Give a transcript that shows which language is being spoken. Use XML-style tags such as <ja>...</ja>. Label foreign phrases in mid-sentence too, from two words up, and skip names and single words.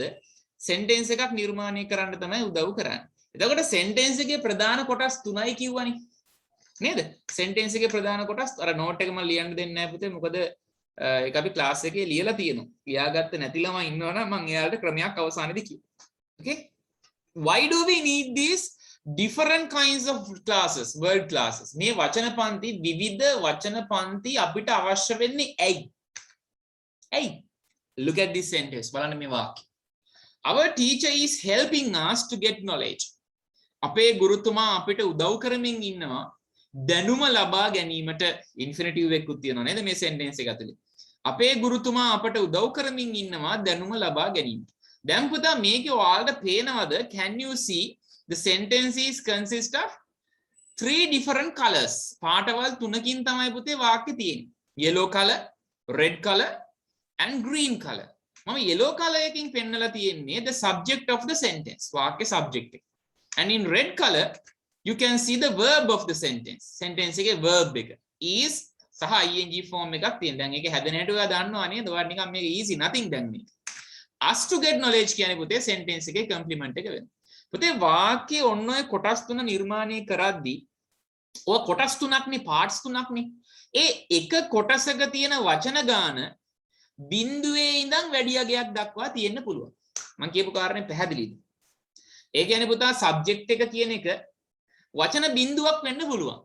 <si>sentence එකක් නිර්මාණය කරන්න තමයි උදව් කරන්නේ. එතකොට sentence එකේ ප්‍රධාන කොටස් 3යි කිව්වනේ. නේද? sentence එකේ ප්‍රධාන කොටස් අර note එක මම ලියන්න දෙන්නේ නැහැ පුතේ. මොකද ඒක අපි class එකේ ලියලා තියෙනවා. ලියාගත්ත නැති ළමයි ඉන්නවනම් මම එයාලට ක්‍රමයක් අවසානයේදී කියනවා. okay?</si> <en>why do we need these different kinds of classes, word classes?</en> <si>මේ වචන පන්ති විවිධ වචන පන්ති අපිට අවශ්‍ය වෙන්නේ ඇයි?</si> <en>Look at this sentence.</en> <si>බලන්න මේ වාක්‍ය.</si> <en>Our teacher is helping us to get knowledge.</en> <si>අපේ ගුරුතුමා අපිට උදව් කරමින් ඉන්නවා දැනුම ලබා ගැනීමට. ඉන්ෆිනිටිව් එකකුත් තියෙනවා නේද මේ සෙන්ටෙන්ස් එක ඇතුලේ. අපේ ගුරුතුමා අපට උදව් කරමින් ඉන්නවා දැනුම ලබා ගැනීමට. දැන් පුතා මේකේ ඔයාලට පේනවද?</si> <en>Can you see the sentences consist of 3 different colors?</en> <si>පාටවල් තුනකින් තමයි පුතේ වාක්‍ය තියෙන්නේ.</si> <en>yellow color, red color and green color.</en> <si>මම</si> <en>yellow color</en> <si>එකකින් පෙන්නලා තියෙන්නේ</si> <en>the subject of the sentence.</en> <si>වාක්‍ය subject එක.</si> <en>And in red color you can see the verb of the sentence.</en> <si>Sentence එකේ verb එක is සහ</si> <en>ing form</en> <si>එකක් තියෙනවා. දැන් ඒකේ හැදෙන හැටි ඔයා දන්නවා නේද? ඔයාලා නිකන් මේක</si> <en>easy nothing</en> <si>දැන් මේක.</si> <en>Us to get knowledge</en> <si>කියන්නේ පුතේ sentence එකේ complement එක වෙනවා. පුතේ වාක්‍යයේ ඔන්න ඔය කොටස් තුන නිර්මාණය කරද්දී ඔය කොටස් තුනක්නේ parts තුනක්නේ. ඒ එක කොටසක තියෙන වචන ගාන බිඳුවේ ඉඳන් වැඩි අගයක් දක්වා තියෙන්න පුළුවන්. මම කියපු කාරණේ පැහැදිලිද? ඒ කියන්නේ පුතා subject එක කියන එක වචන බිඳුවක් වෙන්න පුළුවන්.</si>